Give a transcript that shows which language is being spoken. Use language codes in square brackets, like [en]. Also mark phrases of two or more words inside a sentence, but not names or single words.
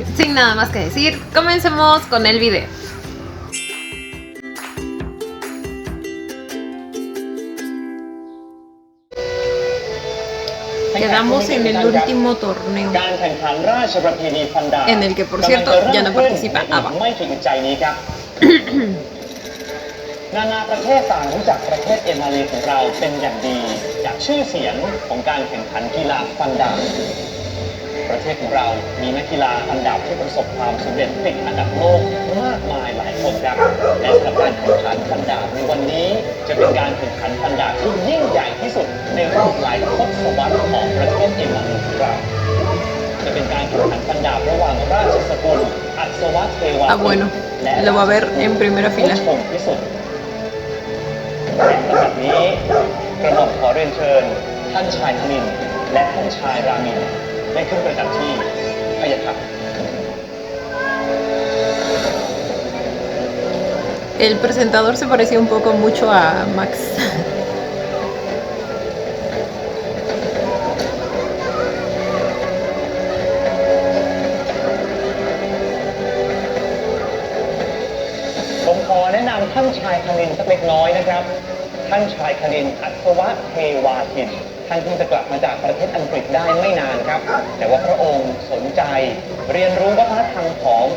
[es] Sin nada más que decir, comencemos con el video. Quedamos en el último torneo, en el que por cierto ya no participa Ava. [th] นานาประเทศต่างรู้จักประเทศเอมาลีของเราเป็นอย่างดีจากชื่อเสียงของการแข่งขันกีฬาฟั นดาบประเทศของเรามีนักกีฬาฟันดาบที่ประสบความสำเร็จติดอันดับโลกมากมายหลายคนครับและสำหรับการแข่งขันฟันดาบในวันนี้จะเป็นการแข่งขันฟันดาบที่ยิ่งใหญ่ที่สุดในรอบหลายทศวรรษของประเทศเอมาลีของเราจะเป็นการแข่งขันฟันดาบระหว่างราชสกุลอัศวะเทวา [es] bueno, lo va a ver en primera fila. [th] ที่สุดและลำดับนี้กระหม่อมขอเรียนเชิญท่านชายธนินทร์และท่านชายรามินได้ขึ้นประจำที่พะยะค่ะ [es] El presentador se parecía un poco mucho a Max. [th] ผมขอแนะนำท่านชายคณินสักเล็กน้อยนะครับท่านชายคณินอัศวะเทวาทินท่านเพิ่งจะกลับมาจากประเทศอังกฤษได้ไม่นานครับแต่ว่าพระองค์สนใจเรียนรู้วัฒนธรรมของเอ